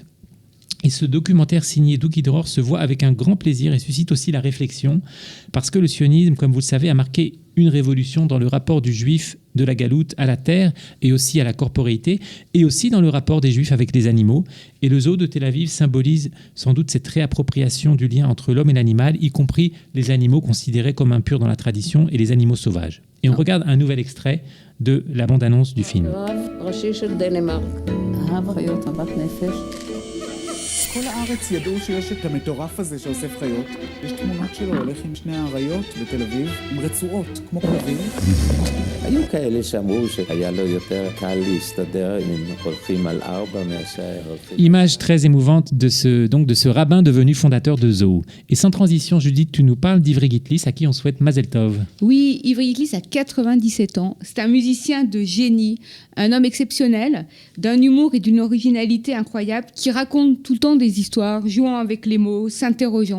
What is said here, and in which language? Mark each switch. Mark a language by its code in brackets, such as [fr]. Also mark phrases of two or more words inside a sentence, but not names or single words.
[fr] Et ce documentaire signé Douki Dror se voit avec un grand plaisir et suscite aussi la réflexion parce que le sionisme, comme vous le savez, a marqué une révolution dans le rapport du juif de la galoute à la terre et aussi à la corporéité et aussi dans le rapport des juifs avec les animaux. Et le zoo de Tel Aviv symbolise sans doute cette réappropriation du lien entre l'homme et l'animal, y compris les animaux considérés comme impurs dans la tradition et les animaux sauvages. Et on regarde un nouvel extrait de la bande-annonce du film. [he] כל הארץ ידעו שיש את המטורף הזה שאוסף חיות. יש תמונות שלו, הולך עם שני האריות בתל אביב, עם רצועות, כמו כלבים. היו כאלה שאמרו שהיה לו יותר קל להסתדר אם הולכים על 4 מאשר הולכים... [fr] Image très émouvante de ce rabbin devenu fondateur de Zoho. Et sans transition, Judith, tu nous parles d'Ivry Gitlis, à qui on souhaite [he] מזל טוב. [fr] Oui, Ivry Gitlis a 97 ans. C'est un musicien de génie, un homme exceptionnel, d'un humour et d'une originalité incroyable, qui raconte tout le temps des histoires, jouant avec les mots, s'interrogeant.